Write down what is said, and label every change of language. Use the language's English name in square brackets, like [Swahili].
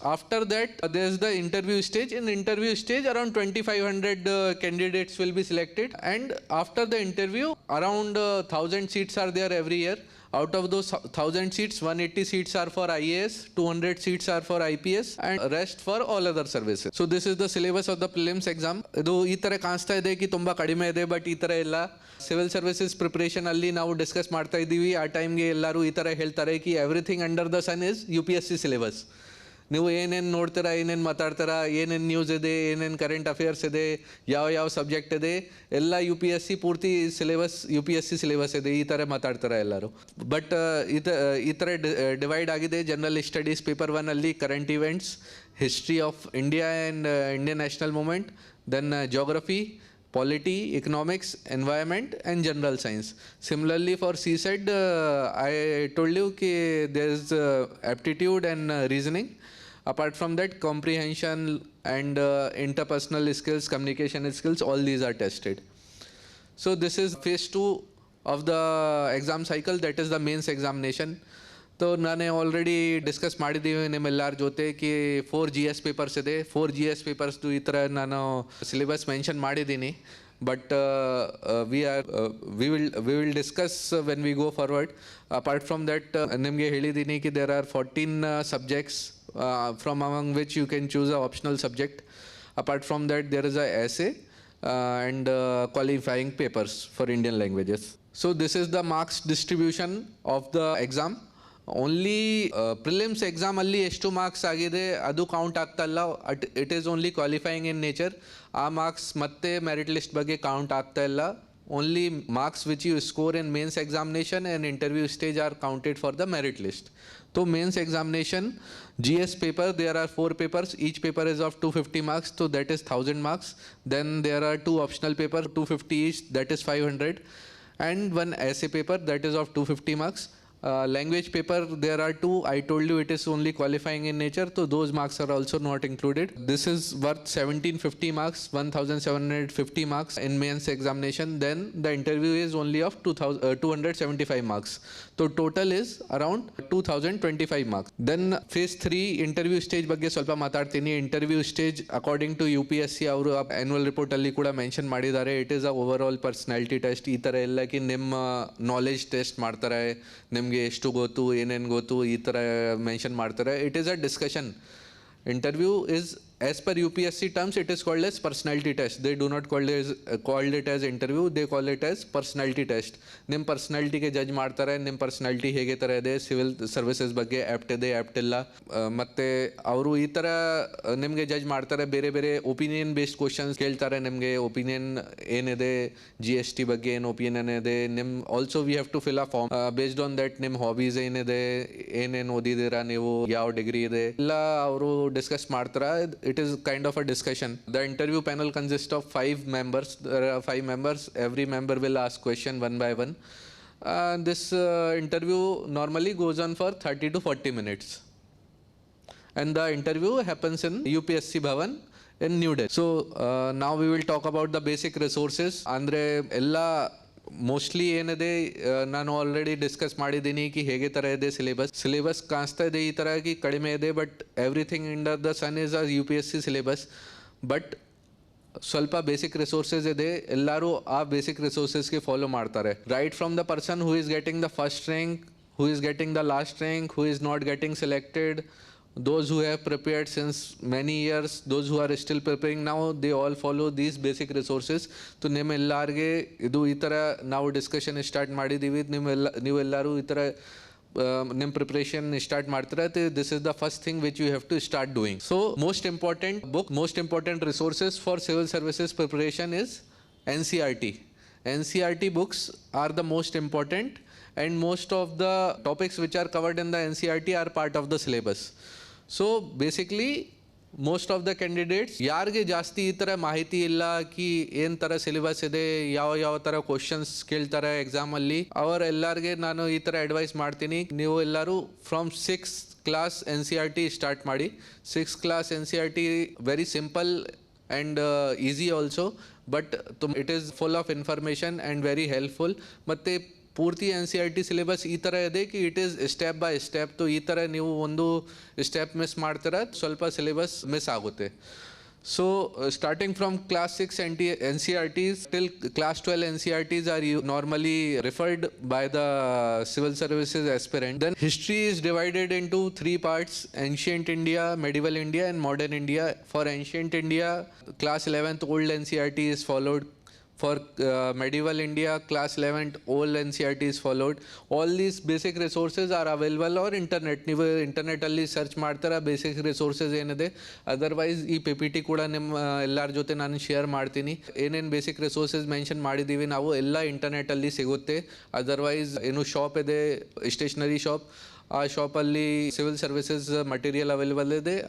[English] After that, there is the interview stage. In interview stage, around 2,500 candidates will be selected. And after the interview, around 1,000 seats are there every year. Out of those 1,000 seats, 180 seats are for IAS, 200 seats are for IPS, and rest for all other services. So this is the syllabus of the prelims exam. [Kannada] ಇದು ಈ ಥರ ಕಾಣಿಸ್ತಾ ಇದೆ ಕಿ ತುಂಬ ಕಡಿಮೆ ಇದೆ, but ಈ ಥರ ಇಲ್ಲ. ಸಿವಿಲ್ ಸರ್ವಿಸಸ್ ಪ್ರಿಪ್ರೇಷನ್ ಅಲ್ಲಿ ನಾವು ಡಿಸ್ಕಸ್ ಮಾಡ್ತಾ ಇದ್ದೀವಿ. ಆ ಟೈಮ್ಗೆ ಎಲ್ಲರೂ ಈ ಥರ ಹೇಳ್ತಾರೆ ಕಿ [English] Everything under the sun is UPSC syllabus. [Kannada] ನೀವು ಏನೇನು ನೋಡ್ತೀರಾ, ಏನೇನು ಮಾತಾಡ್ತೀರಾ, ಏನೇನು ನ್ಯೂಸ್ ಇದೆ, ಏನೇನು ಕರೆಂಟ್ ಅಫೇರ್ಸ್ ಇದೆ, ಯಾವ ಸಬ್ಜೆಕ್ಟ್ ಇದೆ, ಎಲ್ಲ UPSC ಪೂರ್ತಿ ಸಿಲೆಬಸ್ UPSC ಸಿಲೆಬಸ್ ಇದೆ, ಈ ಥರ ಮಾತಾಡ್ತಾರೆ ಎಲ್ಲರೂ. ಬಟ್ ಈ ಥರ ಡಿವೈಡ್ ಆಗಿದೆ. ಜನರಲ್ ಸ್ಟಡೀಸ್ ಪೇಪರ್ 1 ಅಲ್ಲಿ current events, history of India and Indian national moment, then [English] geography, polity, economics, environment and general science. Similarly for CSET, I told you that there is aptitude and reasoning. Apart from that, comprehension and interpersonal skills, communication skills, all these are tested. So this is phase 2 of the exam cycle, that is the mains examination. [Hindi] तो मैंने already discuss [Kannada] ಮಾಡಿದ್ದೀವಿ ನಿಮ್ಮೆಲ್ಲರ ಜೊತೆ ಕಿ 4 GS papers ಇದೆ. 4 GS ಪೇಪರ್ಸ್ದು ಈ ಥರ ನಾನು syllabus mention ಮಾಡಿದ್ದೀನಿ. [English] But we will discuss when we go forward. Apart from that [Kannada] ನಿಮಗೆ ಹೇಳಿದ್ದೀನಿ ಕಿ [English] There are 14 subjects from among which you can choose a optional subject. Apart from that there is a essay and qualifying papers for Indian languages. So this is the marks distribution of the exam. [Kannada] Only prelims ಎಕ್ಸಾಮಲ್ಲಿ ಎಷ್ಟು marks ಆಗಿದೆ ಅದು count ಆಗ್ತಾಯಿಲ್ಲ. [English] It is only qualifying in nature. [Kannada] ಆ marks ಮತ್ತೆ merit list ಬಗ್ಗೆ count ಆಗ್ತಾ ಇಲ್ಲ. [English] Only marks which you score in mains examination and interview stage are counted for the merit list. So mains examination, GS paper, there are 4 papers. Each paper is of 250 marks, so that is 1,000 marks. Then there are 2 optional papers, 250 each, that is 500. And one essay paper, that is of 250 marks. Language paper, there are 2. I told you it is only qualifying in nature, so those marks are also not included. This is worth 1,750 marks, 1,750 marks in mains examination. Then the interview is only of 275 marks. So total is around 2,025 marks. Then phase 3 interview stage [Kannada] ಬಗ್ಗೆ ಸ್ವಲ್ಪ ಮಾತಾಡ್ತೀನಿ. Interview stage according to UPSC ಅವರು annual ರಿಪೋರ್ಟಲ್ಲಿ ಕೂಡ mention ಮಾಡಿದ್ದಾರೆ. [English] It is a overall personality test. [Kannada] ಈ ಥರ ಎಲ್ಲಕ್ಕೆ ನಿಮ್ಮ knowledge test ಮಾಡ್ತಾರೆ, ನಿಮಗೆ ಎಷ್ಟು ಗೊತ್ತು, ಏನೇನು ಗೊತ್ತು, ಈ ಥರ ಮೆನ್ಷನ್ ಮಾಡ್ತಾರೆ. [English] It is a discussion. Interview is as per UPSC terms, it is called as personality test. They do not call it as interview. They call it as personality test. [Kannada] ನಿಮ್ಮ ಪರ್ಸ್ನಾಲಿಟಿ ಗೆ judge ಮಾಡ್ತಾರೆ. ನಿಮ್ಮ personality ಹೇಗೆ ಥರ ಇದೆ, civil services ಬಗ್ಗೆ apt ಇದೆ, apt ಇಲ್ಲ, ಮತ್ತು ಅವರು ಈ ಥರ ನಿಮಗೆ ಜಡ್ಜ್ ಮಾಡ್ತಾರೆ. ಬೇರೆ ಬೇರೆ ಒಪಿನಿಯನ್ ಬೇಸ್ಡ್ ಕ್ವಶನ್ಸ್ ಕೇಳ್ತಾರೆ. ನಿಮಗೆ ಒಪಿನಿಯನ್ ಏನಿದೆ, GST ಬಗ್ಗೆ ಏನು ಒಪಿನಿಯನ್ ಇದೆ, [English] Also we have to fill a form based on that. [Kannada] ನಿಮ್ಮ ಹಾಬೀಸ್ ಏನಿದೆ, ಏನೇನು ಓದಿದ್ದೀರಾ ನೀವು, ಯಾವ ಡಿಗ್ರಿ ಇದೆ, ಎಲ್ಲ ಅವರು ಡಿಸ್ಕಸ್ ಮಾಡ್ತಾರೆ. [English] It is kind of a discussion. The interview panel consists of 5 members. There are 5 members. Every member will ask question one by one. This interview normally goes on for 30 to 40 minutes. And the interview happens in UPSC Bhavan in New Delhi. So now we will talk about the basic resources. [Kannada] Andre ella mostly ಏನಿದೆ ನಾನು already discuss ಮಾಡಿದ್ದೀನಿ ಕಿ ಹೇಗೆ ಥರ ಇದೆ syllabus ಕಾಣಿಸ್ತಾ ಇದೆ ಈ ಥರ ಆಗಿ ಕಡಿಮೆ ಇದೆ. [English] But everything under the sun is UPSC syllabus. [Kannada] But ಸ್ವಲ್ಪ ಬೇಸಿಕ್ ರಿಸೋರ್ಸಸ್ ಇದೆ, ಎಲ್ಲರೂ ಆ ಬೇಸಿಕ್ ರಿಸೋರ್ಸಸ್ಗೆ ಫಾಲೋ ಮಾಡ್ತಾರೆ. [English] Right from the person who is getting the first rank, who is getting the last rank, who is not getting selected, those who have prepared since many years, those who are still preparing now, they all follow these basic resources. [Kannada] तो ನಿಮ್ಮೆಲ್ಲರಿಗೆ ಇದು ಈ ಥರ ನಾವು discussion start ಮಾಡಿದ್ದೀವಿ. ನೀವೆಲ್ಲರೂ ಈ ಥರ ನಿಮ್ಮ ಪ್ರಿಪ್ರೇಷನ್ ಸ್ಟಾರ್ಟ್ ಮಾಡ್ತೀರಾ. [English] This is the first thing which you have to start doing. So most important book, most important resources for civil services preparation is NCERT. NCERT books are the most important, and most of the topics which are covered in the NCERT are part of the syllabus. So basically most of the candidates [Kannada] ಯಾರಿಗೆ ಜಾಸ್ತಿ ಈ ಥರ ಮಾಹಿತಿ ಇಲ್ಲ ಕಿ ಏನು ಥರ syllabus ಇದೆ, ಯಾವ ಥರ ಕ್ವಶನ್ಸ್ ಕೇಳ್ತಾರೆ ಎಕ್ಸಾಮಲ್ಲಿ, ಅವರೆಲ್ಲರಿಗೆ ನಾನು ಈ ಥರ ಅಡ್ವೈಸ್ ಮಾಡ್ತೀನಿ. ನೀವು ಎಲ್ಲರೂ from 6th class NCERT start ಮಾಡಿ. [English] 6th class NCERT very simple and easy also, but it is full of information and very helpful. [Kannada] ಮತ್ತೆ ಪೂರ್ತಿ NCERT ಸಿಲೆಬಸ್ ಈ ಥರ ಇದೆ ಕಿ [English] It is step by step. [Kannada] So ಈ ಥರ ನೀವು ಒಂದು ಸ್ಟೆಪ್ ಮಿಸ್ ಮಾಡ್ತೀರ, ಸ್ವಲ್ಪ ಸಿಲೆಬಸ್ ಮಿಸ್ ಆಗುತ್ತೆ. [English] So starting from class 6 NCERTs till class 12 NCERTs are normally referred by the civil services aspirant. Then history is divided into 3 parts: ancient India, medieval India and modern India. For ancient India, class 11th old NCERT is followed. For medieval India, class 11th old NCERT is followed. All these basic resources are available on internet. [Kannada] ನೀವು ಇಂಟರ್ನೆಟಲ್ಲಿ search ಮಾಡ್ತಾರ basic resources ಏನಿದೆ. Otherwise ಈ PPT ಕೂಡ ನಿಮ್ಮ ಎಲ್ಲರ ಜೊತೆ ನಾನು share ಮಾಡ್ತೀನಿ. ಏನೇನು ಬೇಸಿಕ್ ರಿಸೋರ್ಸಸ್ ಮೆನ್ಷನ್ ಮಾಡಿದ್ದೀವಿ ನಾವು ಎಲ್ಲ ಇಂಟರ್ನೆಟಲ್ಲಿ ಸಿಗುತ್ತೆ. ಅದರ್ವೈಸ್ ಏನು ಶಾಪ್ ಇದೆ, ಸ್ಟೇಷನರಿ ಶಾಪ್, ಆ ಶಾಪಲ್ಲಿ ಸಿವಿಲ್ ಸರ್ವಿಸಸ್ ಮಟೀರಿಯಲ್ ಅವೈಲೇಬಲ್ ಇದೆ.